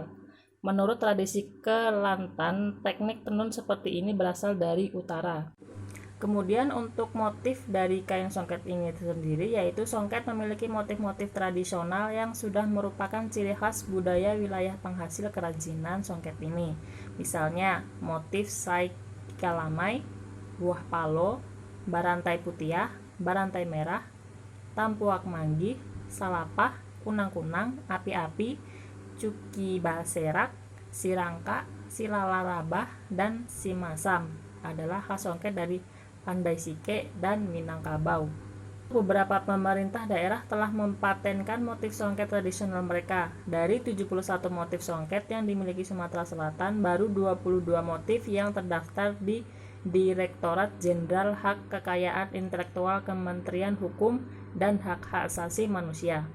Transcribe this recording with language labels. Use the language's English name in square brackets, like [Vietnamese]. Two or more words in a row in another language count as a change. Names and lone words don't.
[Indonesian] Menurut tradisi Kelantan, teknik tenun seperti ini berasal dari utara. Kemudian untuk motif dari kain songket ini sendiri, yaitu songket memiliki motif-motif tradisional yang sudah merupakan ciri khas budaya wilayah penghasil kerajinan songket ini. Misalnya motif sai kalamai, buah palo, barantai putiah, barantai merah, tampuak manggih, salapah, kunang-kunang, api-api, cuki baserak, sirangka, silalarabah, dan simasam adalah khas songket dari Pandai Sike dan Minangkabau. Beberapa pemerintah daerah telah mempatenkan motif songket tradisional mereka. Dari 71 motif songket yang dimiliki Sumatera Selatan, baru 22 motif yang terdaftar di Direktorat Jenderal Hak Kekayaan Intelektual Kementerian Hukum dan Hak Asasi Manusia.